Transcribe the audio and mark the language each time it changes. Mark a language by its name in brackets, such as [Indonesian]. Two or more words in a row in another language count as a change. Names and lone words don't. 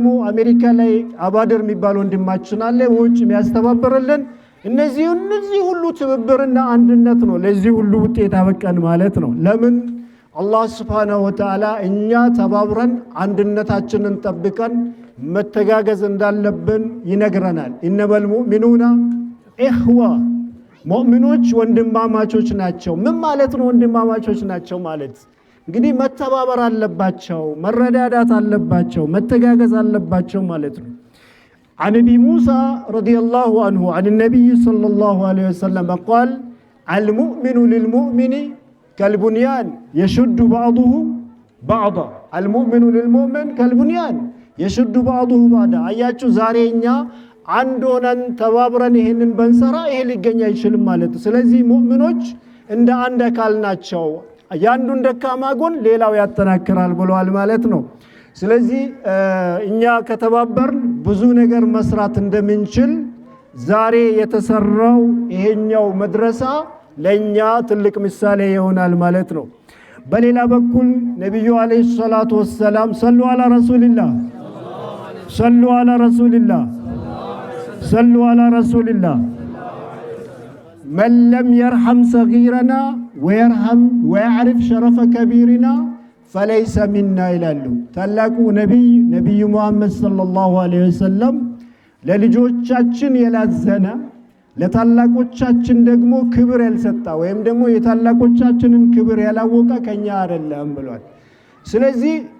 [Amharic] አሜሪካ ላይ አባደር የሚባል ወንድማችን አለ ውጭ የሚያስተባብርልን። እነዚህ ሁሉ ትብብርና አንድነት ነው ለዚህ ሁሉ ውጤት አበቃን ማለት ነው። ለምን አላህ [Arabic] سبحانه وتعالى [Amharic] እኛ ተባብረን አንድነታችንን ጠብቀን መተጋገዝ እንዳለብን ይነግረናል። [Arabic] إنما المؤمنون إخوة [Amharic] ሙእሚኖች ወንድማማቾች ናቸው። ምን ማለት ነው ወንድማማቾች ናቸው ማለት? እንግዲህ መተባበር አለባቸው፣ መረዳዳት አለባቸው፣ መተጋገዝ አለባቸው ማለት ነው። [Arabic] عن ابي موسى رضي الله عنه عن النبي صلى الله عليه وسلم قال المؤمن للمؤمن كالبنيان يشد بعضه بعضا المؤمن للمؤمن كالبنيان يشد بعضه بعضا [Amharic] አያችሁ ዛሬኛ አንድ ሆነን ተባብረን ይሄንን በእንሰራ ይሄ ሊገኝ አይችልም ማለት ነው። ስለዚህ ሙእሚኖች እንደ አንድ አካል ናቸው። ያንዱን ደካማ ጎን ሌላው ያጠናክራል ብለዋል ማለት ነው። ስለዚህ እኛ ከተባበርን ብዙ ነገር መስራት እንደምንችል ዛሬ የተሰራው ይሄኛው መድረሳ ለኛ ትልቅ ምሳሌ ይሆናል ማለት ነው። በሌላ በኩል ነብዩ [Arabic] عليه الصلاة والسلام صلوا على رسول الله صلوا على رسول الله صلوا على رسول الله من لم يرحم صغيرنا ويرحم ويعرف شرف كبيرنا فليس منا [Amharic] ይላሉ ታላቁ ነብዩ ሙሐመድ [Arabic] صلى الله عليه وسلم [Amharic] ለልጆቻችን የላዘነ ለታላቆቻችን ደግሞ ክብር ያልሰጣ ወይም ደግሞ የታላቆቻችንን ክብር ያላወቀ ከኛ አይደለም ብሏል። ስለዚህ